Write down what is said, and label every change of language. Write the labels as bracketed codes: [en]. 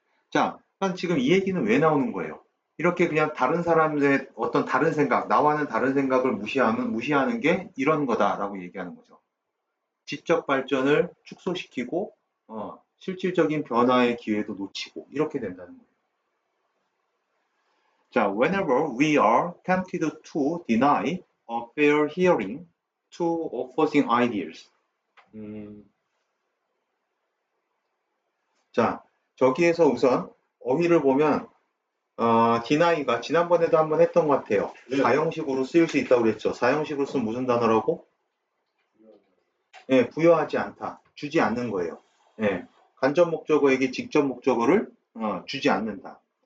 [ko] 자, 지금 이 얘기는 왜 나오는 거예요? 이렇게 그냥 다른 사람의 어떤 다른 생각, 나와는 다른 생각을 무시하는 게 이런 거다라고 얘기하는 거죠. 지적 발전을 축소시키고 실질적인 변화의 기회도 놓치고 이렇게 된다는 거예요. [en] 자, whenever we are tempted to deny a fair hearing to opposing ideas. [ko] 자, 저기에서 우선 어휘를 보면 deni가 지난번에도 한번 했던 것 같아요. 네. 사형식으로 쓰일 수 있다고 그랬죠. 사형식으로 쓰면 무슨 단어라고? 예, 부여하지 않다. 주지 않는 거예요. 예, 간접 목적어에게 직접 목적어를 주지 않는다.